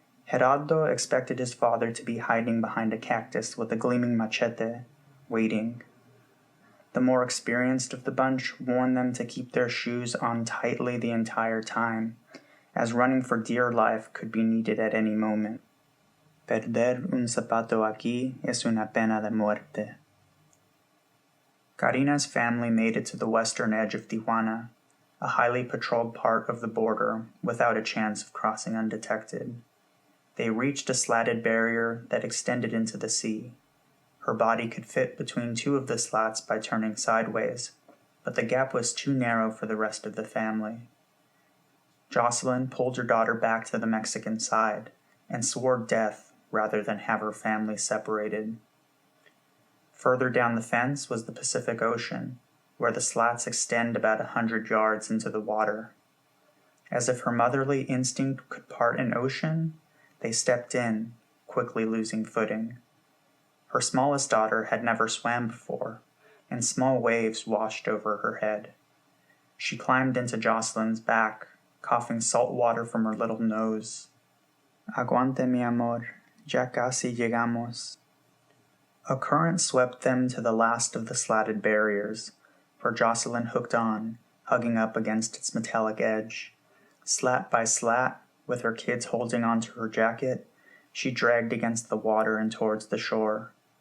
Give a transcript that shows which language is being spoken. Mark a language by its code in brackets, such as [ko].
[en] Gerardo expected his father to be hiding behind a cactus with a gleaming machete, waiting. The more experienced of the bunch warned them to keep their shoes on tightly the entire time, as running for dear life could be needed at any moment. [es] Perder un zapato aquí es una pena de muerte. [en] Karina's family made it to the western edge of Tijuana, a highly patrolled part of the border, without a chance of crossing undetected. They reached a slatted barrier that extended into the sea. Her body could fit between two of the slats by turning sideways, but the gap was too narrow for the rest of the family. Jocelyn pulled her daughter back to the Mexican side and swore death rather than have her family separated. Further down the fence was the Pacific Ocean, where the slats extend about 100 yards into the water. As if her motherly instinct could part an ocean, they stepped in, quickly losing footing. Her smallest daughter had never swam before, and small waves washed over her head. She climbed into Jocelyn's back, coughing salt water from her little nose. [es] Aguante, mi amor, ya casi llegamos. [en] A current swept them to the last of the slatted barriers, where Jocelyn hooked on, hugging up against its metallic edge. Slat by slat, with her kids holding onto her jacket, she dragged against the water and towards the shore.